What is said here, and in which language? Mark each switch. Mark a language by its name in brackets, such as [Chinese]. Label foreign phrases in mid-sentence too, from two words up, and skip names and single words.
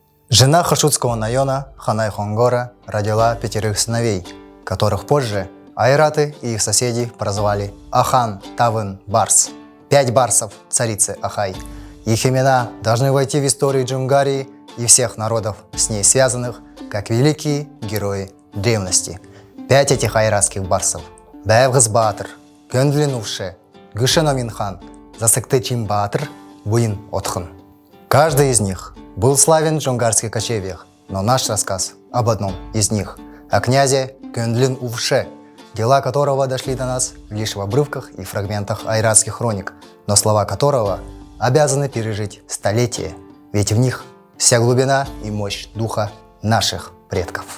[Russian] Жена Хашудского района Ханай Хонгора родила 5 сыновей, которых позже айраты и их соседи прозвали Ахан Тавын Барс. 5 барсов царицы Ахай. Их имена должны войти в историю Джунгарии и всех народов, с ней связанных, как великие герои древности. 5 этих айратских барсов – Бәйвғыз Батыр, Гөндлин Увше, Гүшен Аминхан, Засыкты Батыр, Буин Отхын. Каждый из них был славен в джунгарских кочевьях, но наш рассказ об одном из них – о князе Гөндлин Увше, дела которого дошли до нас лишь в обрывках и фрагментах айратских хроник, но слова которого обязаны пережить столетия, ведь в них вся глубина и мощь духа наших предков.